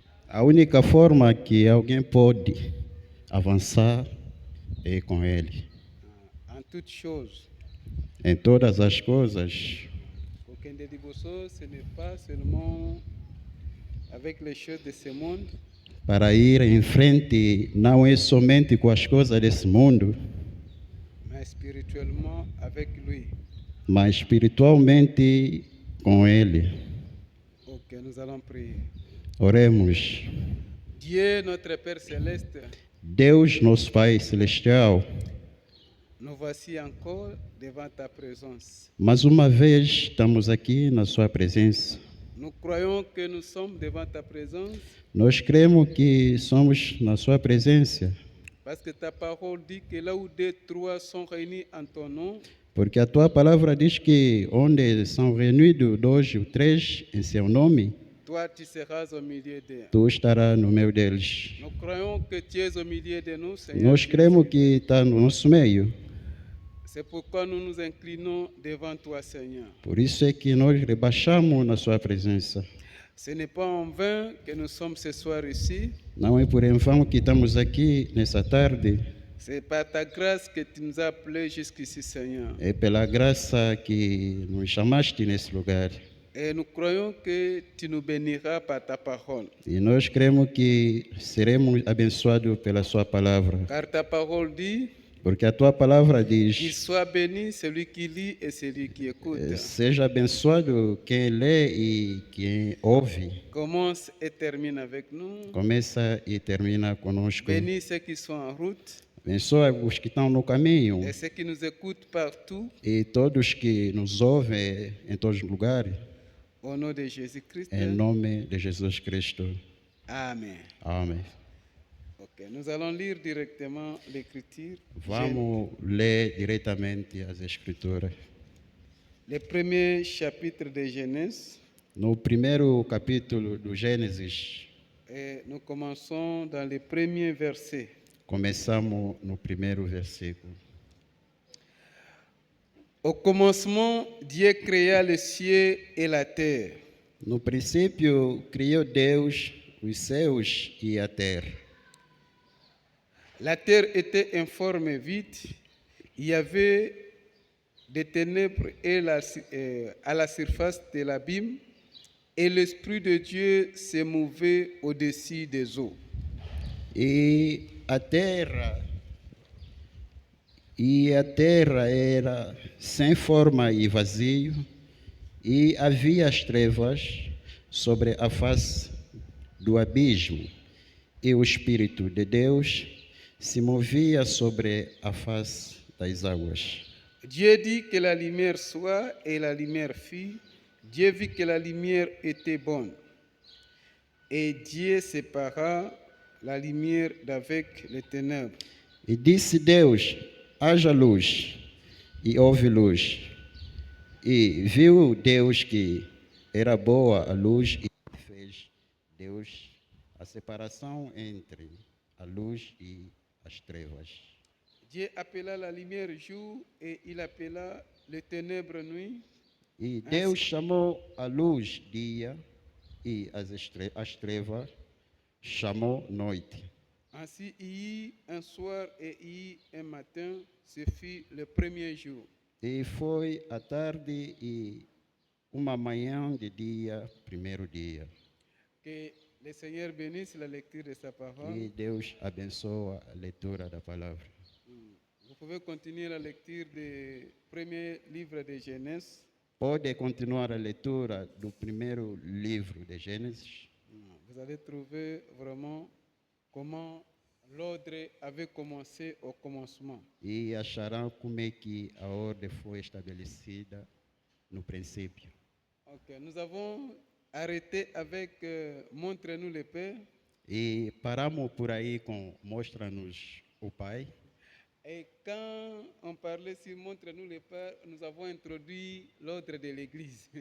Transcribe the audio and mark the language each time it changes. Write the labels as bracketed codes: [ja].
[pt] A única forma que alguém pode avançar é com ele. [fr] En toute chose. [pt] Em todas as coisas. [ln] kokende liboso, [fr] ce n'est pas seulement avec les choses de ce monde, [pt] Para ir em frente não é somente com as coisas desse mundo, [fr] mais spirituellement avec lui. [pt] mas espiritualmente com Ele. [fr] Ok, nous allons prier. [pt] Oremos. [fr] Dieu, notre Père Céleste, [pt] Deus, nosso Pai Celestial, [fr] nous voici encore devant ta présence. [pt] mais uma vez estamos aqui na Sua presença. [fr] Nous croyons que nous sommes devant ta présence [pt] Nós cremos que somos na Sua presença, [fr] parce que ta parole dit que là où deux, trois sont réunis en ton nom, [pt] porque a Tua palavra diz que onde são reunidos 2 ou 3 em Seu nome, [fr] toi tu seras au milieu d'eux. [pt] Tu estarás no meio deles. [fr] Nous croyons que tu es au milieu de nous, Seigneur. [pt] Nós cremos que está no nosso meio. [fr] C'est pourquoi nous nous inclinons devant toi, Seigneur. [pt] Por isso é que nós rebaixamos na Sua presença. [fr] Ce n'est pas en vain que nous sommes ce soir ici. [pt] Não é por em vão que estamos aqui nessa tarde. [fr] C'est par ta grâce que tu nous as appelés jusqu'ici, Seigneur. [pt] É pela graça que nos chamaste nesse lugar. [fr] Et nous croyons que tu nous béniras par ta parole. [pt] E nós cremos que seremos abençoados pela Sua palavra. [fr] Car ta parole dit, [pt] Porque a Tua palavra [fr] qu'il [pt] diz: [fr] soit béni celui qui lit et celui qui écoute. [pt] seja abençoado quem lê e quem ouve. [fr] Commence et termine avec nous. [pt] Começa e termina conosco. [fr] Bénis ceux qui sont en route [pt] Abençoa os que estão no caminho [fr] et ceux qui nous écoutent partout. [pt] e todos que nos ouvem em todos os lugares. [fr] Au nom de Jésus-Christ. [pt] Em nome de Jesus Cristo. [fr] Amen. [pt] Amém. [fr] Ok, nous allons lire directement l'écriture. [pt] Vamos ler diretamente as Escrituras. [fr] Le premier chapitre de Genèse. [pt] No primeiro capítulo do Gênesis, [fr] Et nous commençons dans le premier verset. [pt] começamos no primeiro versículo. [fr] Au commencement, Dieu créa les cieux et la terre. [pt] No princípio, criou Deus os céus e a terra. [fr] La terre était informe et vide. Il y avait des ténèbres à la surface de l'abîme, et l'Esprit de Dieu se mouvait au-dessus des eaux. [pt] E a terra era sem forma e vazio, e havia as trevas sobre a face do abismo, e o Espírito de Deus se movia sobre a face das águas. [fr] Dieu dit que la lumière soit, et la lumière fut. Dieu vit que la lumière était bonne. Et Dieu sépara la lumière d'avec les ténèbres. [pt] E disse Deus: haja luz, e houve luz. E viu Deus que era boa a luz, e fez Deus a separação entre a luz e as trevas. [fr] Dieu appela la lumière jour et il appela les ténèbres nuit. [pt] E Deus chamou a luz dia e as trevas chamou noite. [fr] Ainsi, il y eut un soir et il y eut un matin, ce fut le premier jour. [pt] E foi a tarde e uma manhã de dia, primeiro dia. [fr] Que le Seigneur bénisse la lecture de sa parole. [pt] E Deus abençoa a leitura da palavra. [fr] Vous pouvez continuer la lecture du premier livre de Genèse. [pt] Pode continuar a leitura do primeiro livro de Gênesis. [fr] Vous allez trouver vraiment comment l'ordre avait commencé au commencement. [pt] E acharão como é que a ordem foi estabelecida no princípio. [fr] Ok, nous avons arrêté avec Montre-nous le Père. [pt] E paramos por aí com Mostra-nos o Pai. [fr] Et quand on parlait sur Montre-nous le Père, nous avons introduit l'ordre de l'Église.